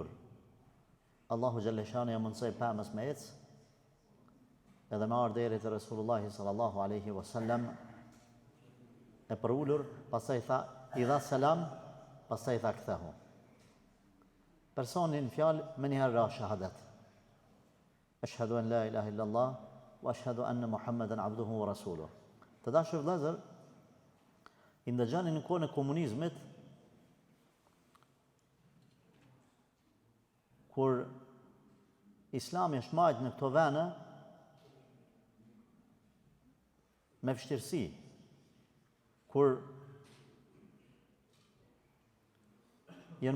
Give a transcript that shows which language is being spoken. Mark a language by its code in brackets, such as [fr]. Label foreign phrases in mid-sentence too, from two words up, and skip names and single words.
[sq] Allahu Gjelleshani ja mundsoi pemës me ecë, edhe me ardhë deri te Resulullahi [ar] صلى الله عليه وسلم, [sq] e përullur, pastaj tha, i dha selam, pastaj tha kthehu. Personin fjalë me njëherë ra shahadet. [ar] أشهد أن لا إله إلا الله، وأشهد أن محمدا عبده ورسوله. [sq] Të dashur vëllezër, i ndëgjani në kohën e komunizmit, kur Islami është majtë në këto vene me vështirësi, kur jenë